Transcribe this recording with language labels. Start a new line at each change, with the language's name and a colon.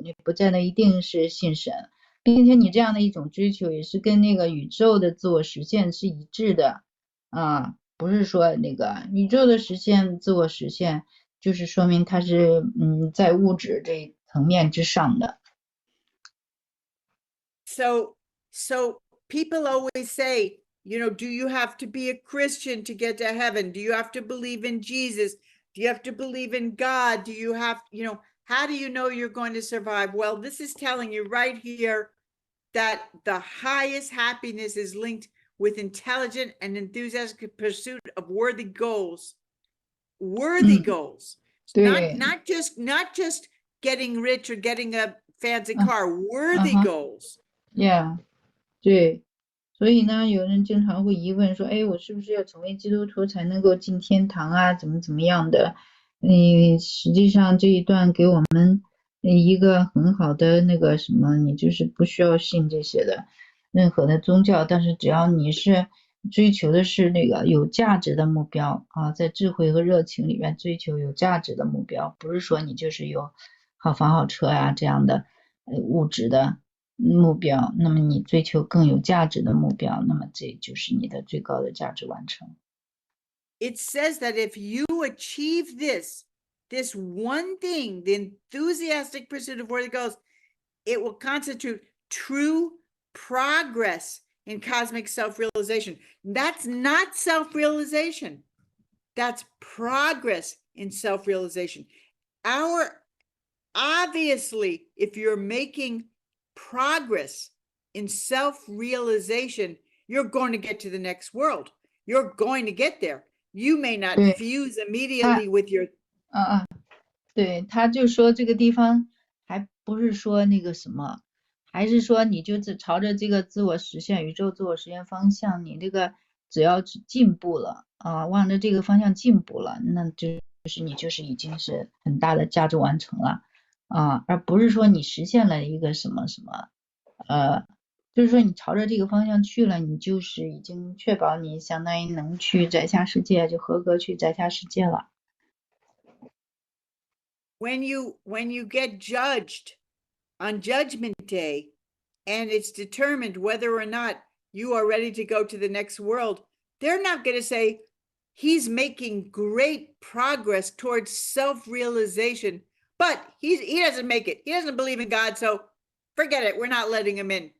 Chinese: 你不见得一定是信神，并且你这样的一种追求也是跟那个宇宙的自我实现是一致的啊，不是说那个宇宙的实现、自我实现。就是说明它是在物质这一层面之上的。
English: So people always say, you know, do you have to be a Christian to get to heaven? Do you have to believe in Jesus? Do you have to believe in God? Do you have, you know, how do you know you're going to survive? Well, this is telling you right here that the highest happiness is linked with intelligent and enthusiastic pursuit of worthy goals. Worthy goals, not just getting rich or getting a fancy car. Worthy goals.
Chinese: Yeah, 对，所以呢，有人经常会疑问说，哎，我是不是要成为基督徒才能够进天堂啊？怎么样的？实际上这一段给我们一个很好的那个什么，你就是不需要信这些的任何的宗教，但是只要你是追求的是那个有价值的目标啊，在智慧和热情里面追求有价值的目标，不是说你就是有好房好车呀这样的物质的目标，那么你追求更有价值的目标，那么这就是你的最高的价值完成。
English: It says that if you achieve this one thing, the enthusiastic pursuit of worthy goals, it will constitute true progress in cosmic self-realization. That's not self-realization. That's progress in self-realization. Obviously, if you're making progress in self-realization, you're going to get to the next world. You're going to get there. You may not fuse immediately with your
Chinese: 对，他就说这个地方还不是说那个什么，还是说你就朝着这个自我实现、宇宙自我实现方向，你这个只要进步了啊，往着这个方向进步了，那就是你就是已经是很大的价值完成了啊，而不是说你实现了一个什么什么，就是说你朝着这个方向去了，你就是已经确保你相当于能去在下世界，就合格去在下世界了。
English: When you get judged on Judgment Day, and it's determined whether or not you are ready to go to the next world, they're not going to say he's making great progress towards self-realization, but he doesn't make it. He doesn't believe in God, so forget it. We're not letting him in.